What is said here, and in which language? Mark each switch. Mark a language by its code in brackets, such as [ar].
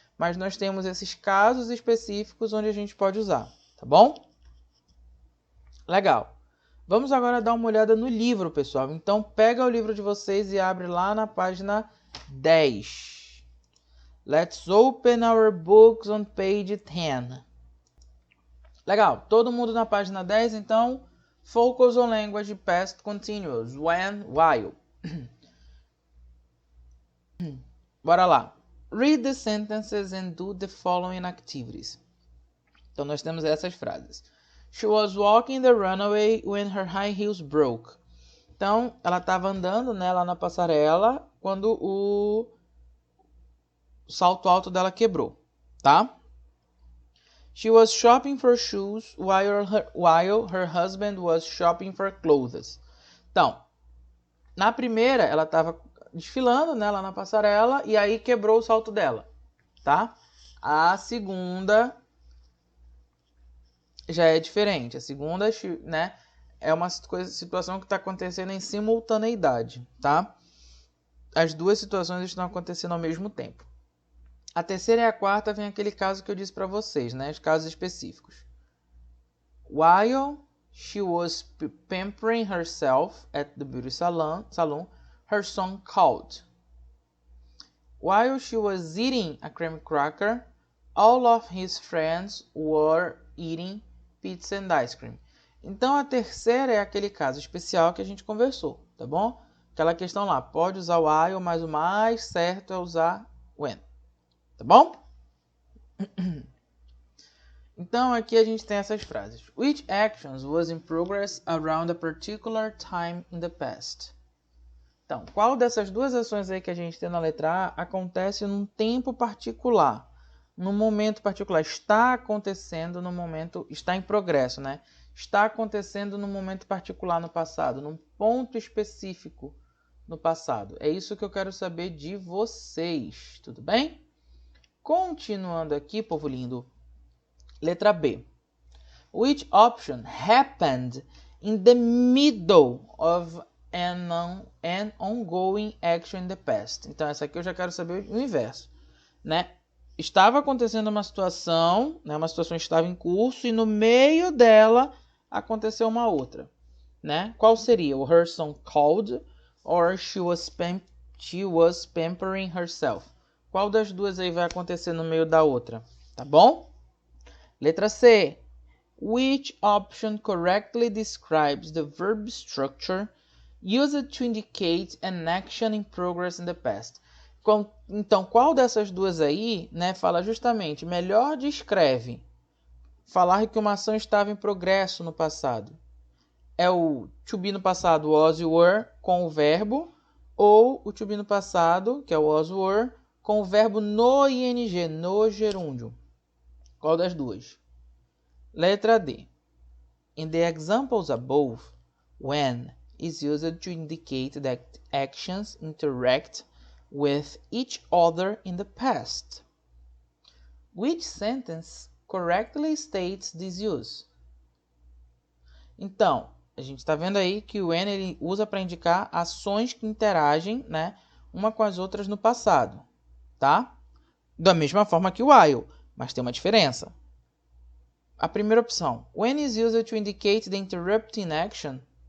[pt] Mas nós temos esses casos específicos onde a gente pode usar, tá bom? Legal. Vamos agora dar uma olhada no livro, pessoal. Então, pega o livro de vocês e abre lá na página 10. [en] Let's open our books on page 10. [pt] Legal. Todo mundo na página 10, então. [en] Focus on language past continuous. When, while. [pt] Bora lá. [en] Read the sentences and do the following activities. [pt] Então, nós temos essas frases. [en] She was walking the runway when her high heels broke. [pt] Então, ela estava andando, né, lá na passarela quando o salto alto dela quebrou, tá? [en] She was shopping for shoes while her husband was shopping for clothes. [pt] Então, na primeira, ela estava desfilando, né, lá na passarela e aí quebrou o salto dela, tá? A segunda já é diferente. A segunda, né, é uma situação que está acontecendo em simultaneidade, tá? As duas situações estão acontecendo ao mesmo tempo. A terceira e a quarta vem aquele caso que eu disse para vocês, né? Os casos específicos. [en] While she was pampering herself at the beauty salon, her son called. While she was eating a cream cracker, all of his friends were eating pizza and ice cream. [pt] Então, a terceira é aquele caso especial que a gente conversou, tá bom? Aquela questão lá, pode usar o while, mas o mais certo é usar when, tá bom? Então, aqui a gente tem essas frases. [en] Which actions was in progress around a particular time in the past? [pt] Então, qual dessas duas ações aí que a gente tem na letra A acontece num tempo particular? No momento particular, está acontecendo no momento, está em progresso, né? Está acontecendo no momento particular no passado, num ponto específico no passado. É isso que eu quero saber de vocês, tudo bem? Continuando aqui, povo lindo, letra B. [en] Which option happened in the middle of an ongoing action in the past? [pt] Então, essa aqui eu já quero saber o inverso, né? Estava acontecendo uma situação, né? Uma situação estava em curso e no meio dela aconteceu uma outra, né? Qual seria? [en] O her son called or she was pampering herself? [pt] Qual das duas aí vai acontecer no meio da outra? Tá bom? Letra C. [en] Which option correctly describes the verb structure used to indicate an action in progress in the past? [pt] Então, qual dessas duas aí, né, fala justamente, melhor descreve falar que uma ação estava em progresso no passado? é o to be no passado, was e were, com o verbo, ou o to be no passado, que é o was, were, com o verbo no ing, no gerúndio. Qual das duas? Letra D. [en] In the examples above, when is used to indicate that actions interact with each other in the past. Which sentence correctly states this use? [pt] Então, a gente está vendo aí que o when ele usa para indicar ações que interagem, né, uma com as outras no passado, tá? Da mesma forma que o while, mas tem uma diferença. A primeira opção, [en] when is used to indicate the interrupting action.